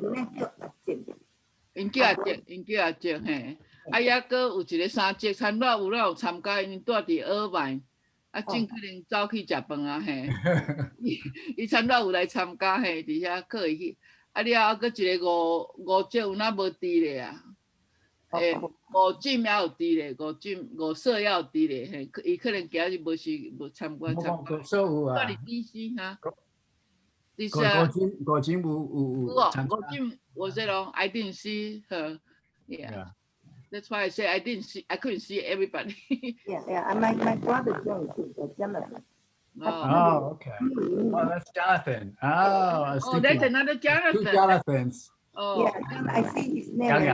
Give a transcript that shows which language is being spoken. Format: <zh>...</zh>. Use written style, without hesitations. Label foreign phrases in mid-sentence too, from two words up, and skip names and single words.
<nan>阿姐嘿，啊也阁有一个3姐，差不多有参加，因住伫尔湾，啊正可能走去食饭啊嘿，伊差不多有来参加嘿，伫遐可以去，啊了阁一个五姐有哪无伫咧啊？诶，5姐也有伫咧，5嫂也有伫咧嘿，伊可能今日无参加。 5嫂有啊。住伫 DC 哈。五金有参加。</nan> <en>五金 was it on? I didn't see her. Yeah. That's why I say I couldn't see everybody. Yeah. And my brother joined too, Jonathan. Oh, okay. Oh, that's Jonathan. Oh, that's another Jonathan. 2 Jonathans. Oh. Yeah, I see his name.</en>